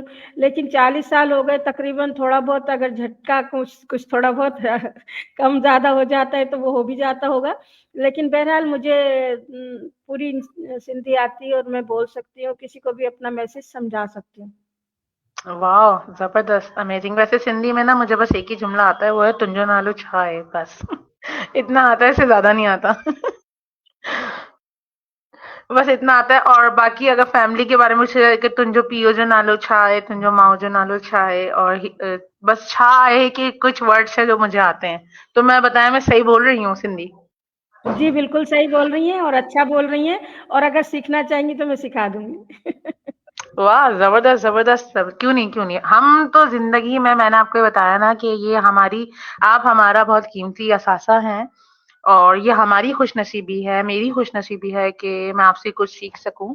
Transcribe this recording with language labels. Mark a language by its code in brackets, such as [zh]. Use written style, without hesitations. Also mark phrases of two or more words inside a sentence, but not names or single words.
[hi] लेकिन 40 साल हो गए तकरीबन, थोड़ा बहुत अगर झटका कुछ कुछ थोड़ा बहुत कम ज़्यादा हो जाता है तो वो हो भी जाता होगा। लेकिन बहरहाल मुझे पूरी सिंधी आती है और मैं बोल सकती हूँ, किसी को भी अपना मैसेज समझा सकती हूँ। वाह! ज़बरदस्त, अमेज़िंग। वैसे सिंधी में ना मुझे बस एक ही जुमला आता है, वो है [sd] तुंहिंजो नालो छा आहे? [hi] बस। इतना आता है, इससे ज़्यादा नहीं आता। बस इतना आता है और बाकी अगर फैमिली के बारे में पूछे कि [sd] तुंहिंजो पीउ जो नालो छा आहे? तुंहिंजो माउ जो नालो छा आहे? [hi] और बस [sd] छा आहे [hi] कि कुछ वर्ड्स हैं जो मुझे आते हैं। तो मैं बताया मैं सही बोल रही हूँ सिंधी? जी, बिल्कुल सही बोल रही हैं और अच्छा बोल रही हैं, और अगर सीखना चाहेंगी तो मैं सिखा दूँगी। वाह! ज़बरदस्त, ज़बरदस्त। क्यों नहीं, क्यों नहीं। हम तो ज़िंदगी में मैंने आपको ये बताया ना कि ये हमारी आप हमारा बहुत कीमती असासा हैं और ये हमारी खुशनसीबी है, मेरी खुशनसीबी है कि मैं आपसे कुछ सीख सकूँ।